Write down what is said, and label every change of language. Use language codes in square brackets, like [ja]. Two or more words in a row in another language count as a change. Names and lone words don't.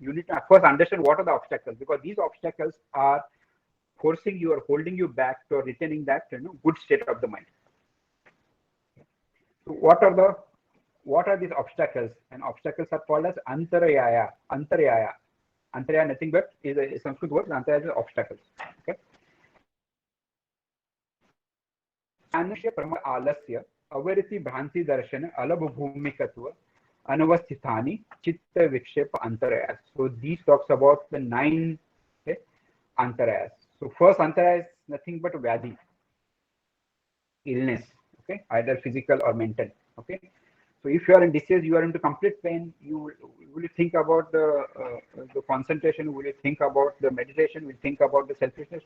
[en] you need to first understand what are the obstacles, because these obstacles are forcing you or holding you back to retaining that good state of the mind. So what are these obstacles? And obstacles are called as antarayaya. Antarayaya nothing but is a Sanskrit word. Antarayaya is obstacles. Okay. [sa] Anusya Prama Alasya Avariti Bhranti Darshan Alabh Bhumikatva Anavasthithani Chitta Vikshepa Antarayas. [en] So these talks about the 9 antarayas. So first antaraya is nothing but vyadhi, illness, okay, either physical or mental. Okay, so if you are in disease, you are into complete pain, will you think about the concentration, will you think about the meditation, will you think about the selfishness?